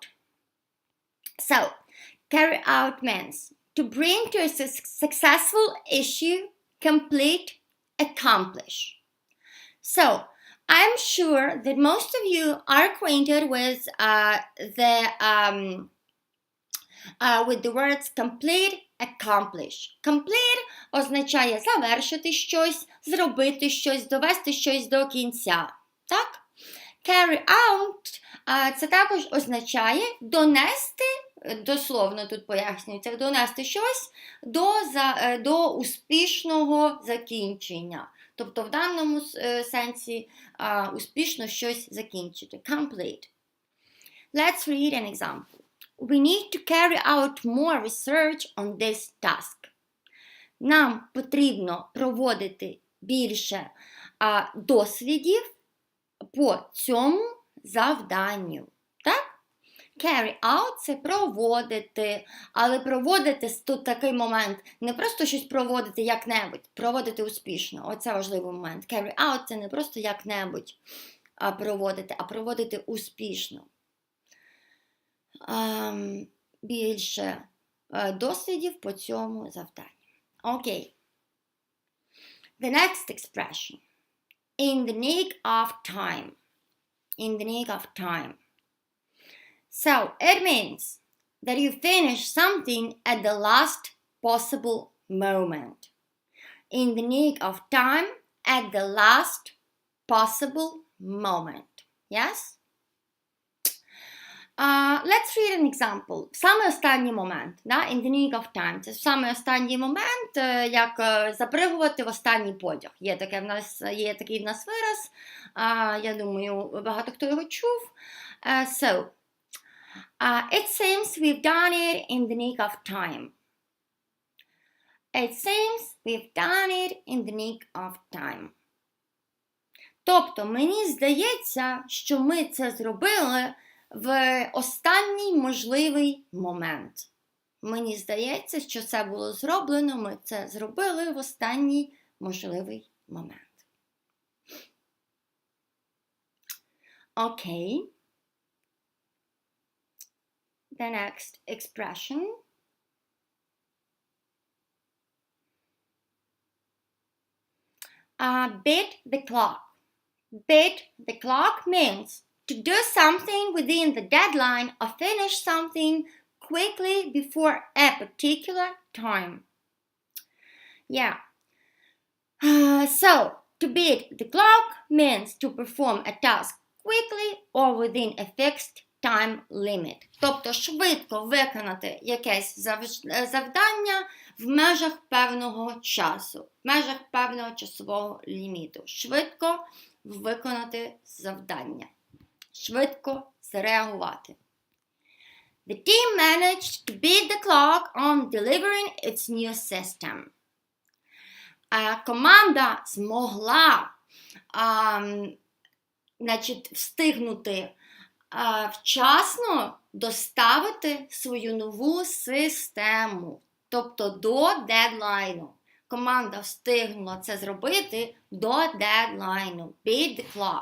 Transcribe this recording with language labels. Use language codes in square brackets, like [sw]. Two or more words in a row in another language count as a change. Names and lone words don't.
[en] So, carry out means to bring to a successful issue, complete, accomplish. So, I'm sure that most of you are acquainted with the words complete, accomplish. [uk] Complete означає завершити щось, зробити щось, довести щось до кінця. Так? [en] Carry out [uk] це також означає донести, дословно тут пояснюється, донести щось до успішного закінчення. Тобто в даному сенсі успішно щось закінчити. [en] Complete. Let's read an example. We need to carry out more research on this task. [uk] Нам потрібно проводити більше дослідів по цьому завданню. Так? [en] Carry out – [uk] це проводити, але проводити тут такий момент, не просто щось проводити як-небудь, проводити успішно. Оце важливий момент. [en] Carry out – [uk] це не просто як-небудь проводити, а проводити успішно. Більше дослідів по цьому завданню. [en] Okay. The next expression. In the nick of time. In the nick of time. So, it means that you finish something at the last possible moment. In the nick of time, at the last possible moment. Yes? Let's read an example. [uk] Саме останній момент. Да? [en] In the nick of time. [uk] Це саме останній момент, як запригувати в останній потяг. Є такий в нас вираз. Я думаю, багато хто його чув. [en] It seems we've done it in the nick of time. It seems we've done it in the nick of time. [uk] Тобто, мені здається, що ми це зробили в останній можливий момент. Мені здається, що це було зроблено, ми це зробили в останній можливий момент. [en] Okay. The next expression. Beat the clock. Beat the clock means to do something within the deadline or finish something quickly before a particular time. Yeah. So, to beat the clock means to perform a task quickly or within a fixed time limit. [uk] Тобто швидко виконати якесь завдання в межах певного часу, в межах певного часового ліміту. Швидко виконати завдання. Швидко зреагувати. [en] The team managed to beat the clock on delivering its new system. [uk] Команда змогла встигнути вчасно доставити свою нову систему, тобто до дедлайну. Команда встигнула це зробити до дедлайну, [en] beat the clock.